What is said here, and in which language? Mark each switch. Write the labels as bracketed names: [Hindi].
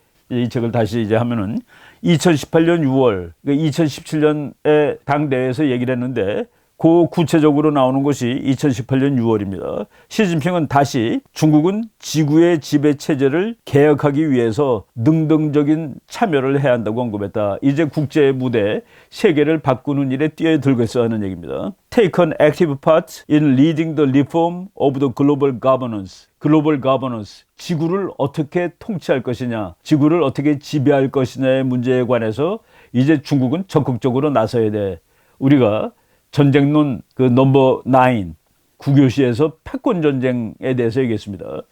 [Korean] 이 책을 다시 이제 하면은 2018년 6월, 2017년에 당대회에서 얘기를 했는데 그 구체적으로 나오는 것이 2018년 6월입니다. 시진핑은 다시 중국은 지구의 지배 체제를 개혁하기 위해서 능동적인 참여를 해야 한다고 언급했다. 이제 국제 무대 세계를 바꾸는 일에 뛰어들겠어 하는 얘기입니다. [English] Take an active part in leading the reform of the global governance. [Korean] 글로벌 가버넌스, 지구를 어떻게 통치할 것이냐, 지구를 어떻게 지배할 것이냐의 문제에 관해서 이제 중국은 적극적으로 나서야 돼. 우리가 전쟁론 그 넘버 9 국교시에서 패권 전쟁에 대해서 얘기했습니다.